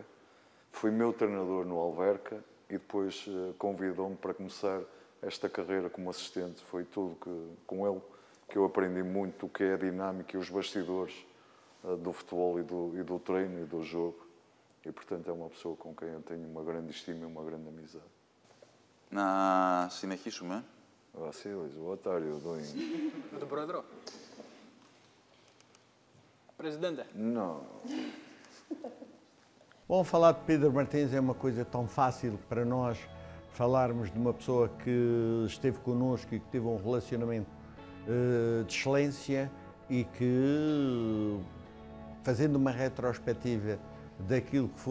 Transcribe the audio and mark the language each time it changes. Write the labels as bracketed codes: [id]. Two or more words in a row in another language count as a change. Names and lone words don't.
[pt] Foi meu treinador no Alverca e depois convidou-me para começar esta carreira como assistente. Foi tudo com ele que eu aprendi muito o que é a dinâmica e os bastidores do futebol e do treino e do jogo. E, portanto, é uma pessoa com quem eu tenho uma grande estima e uma grande amizade. [el] Να συνεχίσουμε. [en] Vasilis, what are you doing? [el] Με τον Πρόεδρο. [pt] Presidente. Não. Bom, falar de Pedro Martins é uma coisa tão fácil para nós falarmos de uma pessoa que esteve connosco e que teve um relacionamento de excelência e que, fazendo uma retrospectiva daquilo que